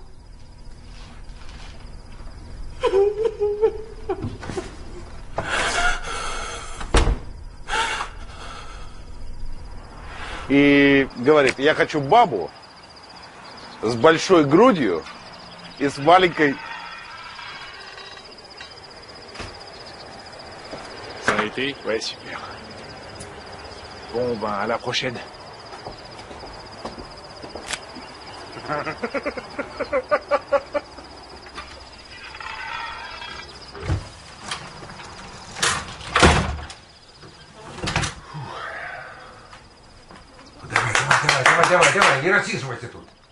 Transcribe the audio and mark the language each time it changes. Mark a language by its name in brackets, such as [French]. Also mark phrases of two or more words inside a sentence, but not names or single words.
[Russian] И говорит: я хочу бабу с большой грудью и с маленькой... [French] Ça a été? Ouais, super. Bon, ben, à la prochaine. [Russian] Давай, не рассиживайся тут.